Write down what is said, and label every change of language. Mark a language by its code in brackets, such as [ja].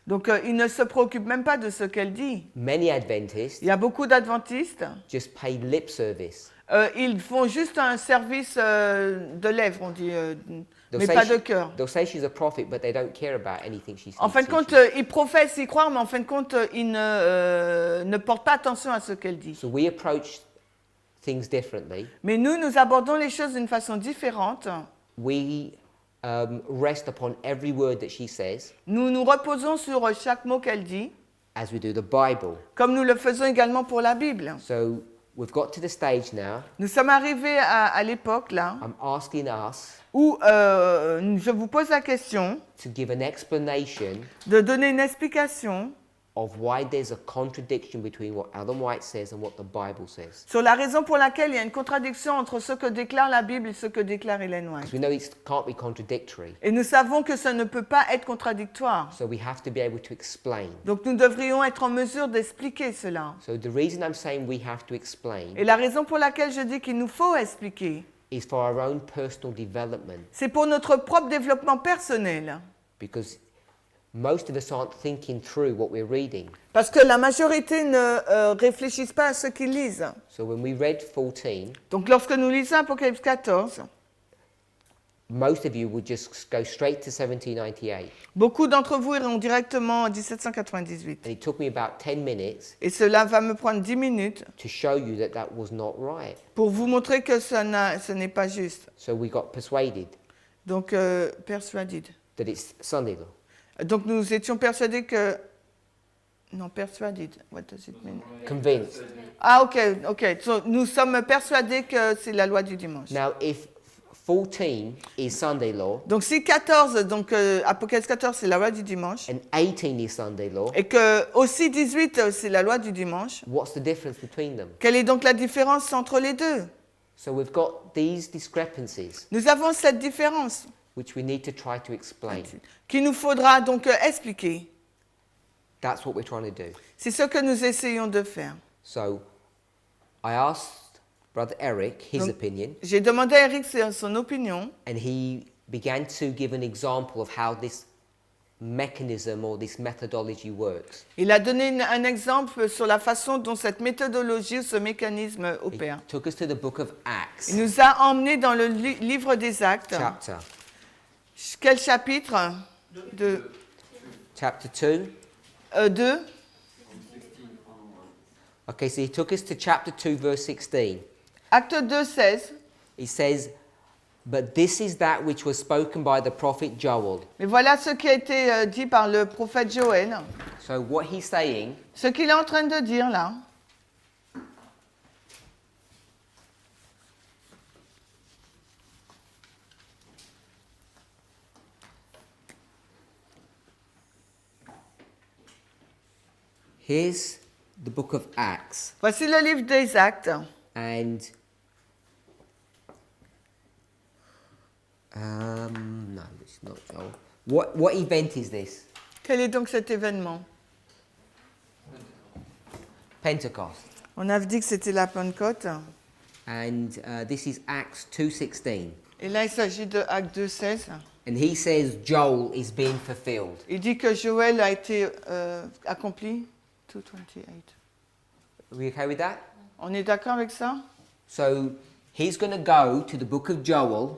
[fr] Donc ils ne se préoccupent même pas de ce qu'elle dit. [en] Many Adventists [fr] Il y a beaucoup d'adventistes. [en] just pay lip service. [fr] Ils font juste un service de lèvres, on dit, [en] They'll [fr] mais [en] say [fr] pas [en] she- [fr] de cœur. [en] They'll say she's a prophet, but they don't care about anything she [fr] En fin de compte, [en] teaches. [fr] ils professent y croire, mais en fin de compte, ils ne portent pas attention à ce qu'elle dit. [en] So we approach things differently. [fr] Mais nous abordons les choses d'une façon différente. [en] We rest upon every word that she says, [fr] Nous nous reposons sur chaque mot qu'elle dit, [en] as we do the Bible. [fr] comme nous le faisons également pour la Bible. [en] So we've got to the stage now. [fr] Nous sommes arrivés à l'époque, là, [en] I'm asking us [fr] où je vous pose la question [en] to give an explanation [fr] de donner une explication [en] of why there's a contradiction between what Ellen White says and what the Bible says. [fr] sur la raison pour laquelle il y a une contradiction entre ce que déclare la Bible et ce que déclare Ellen White. [en] Because we know it can't be contradictory. [fr] Et nous savons que ça ne peut pas être contradictoire. [en] So we have to be able to explain. [fr] Donc nous devrions être en mesure d'expliquer cela. [en] So the reason I'm saying we have to explain [fr] Et la raison pour laquelle je dis qu'il nous faut expliquer, [en] is for our own personal development. [fr] c'est pour notre propre développement personnel. [en] Because most of us aren't thinking through what we're reading. [fr] Parce que la majorité ne réfléchissent pas à ce qu'ils lisent. [en] So when we read 14, [fr] Donc lorsque nous lisons Apocalypse 14, [en] most of you would just go straight to 1798. [fr] beaucoup d'entre vous iront directement en 1798. [en] And it took me about 10 minutes [fr] Et cela va me prendre 10 minutes [en] to show you that that was not right. [fr] pour vous montrer que ce n'est pas juste. [en] So we got persuaded [fr] Donc persuadés. [en] that it's Sunday law. [fr] Donc nous étions persuadés que Non, [en] persuaded. What does it mean? Convinced. [fr] Ah, ok. So, nous sommes persuadés que c'est la loi du dimanche. [en] Now, if 14 is Sunday law [fr] Donc si 14, donc Apocalypse 14, c'est la loi du dimanche, [en] and 18 is Sunday law, [fr] et que aussi 18, c'est la loi du dimanche, [en] what's the difference between them? [fr] quelle est donc la différence entre les deux? [en] So we've got these discrepancies [fr] Nous avons cette différence [en] which we need to try to explain. [fr] qu'il nous faudra donc expliquer. [en] That's what we're trying to do. [fr] C'est ce que nous essayons de faire. [en] So I asked Brother Eric his [fr] Donc, [en] opinion, [fr] J'ai demandé à Eric son opinion, [en] and he began to give an example of how this mechanism or this methodology works. [fr] il a donné un exemple sur la façon dont cette méthodologie ou ce mécanisme [en] He [fr] opère. [en] took us to the book of Acts, [fr] Il nous a emmenés dans le livre des Actes. [en] chapter [fr] Quel chapitre? De, [en] chapter 2. 2. Okay, so he took us to chapter 2, verse 16. [fr] Acte 2, 16. [en] He says, "But this is that which was spoken by the prophet Joel." [fr] Mais voilà ce qui a été dit par le prophète Joël. [en] So what he's saying, [fr] Ce qu'il est en train de dire là, [en] here's the book of Acts, [fr] voici le livre des Actes. [en] and no, it's not Joel. What event is this? [fr] Quel est donc cet événement? [en] Pentecost. [fr] On a dit que c'était la Pentecôte. [en] And this is Acts 2:16. [fr] Et là, il s'agit de Acte 2, 16. [en] And he says Joel is being fulfilled. [fr] Il dit que Joël a été accompli. 2:28. [en] Are we okay with that? [fr] On est d'accord avec ça? [en] So he's going to go to the book of Joel,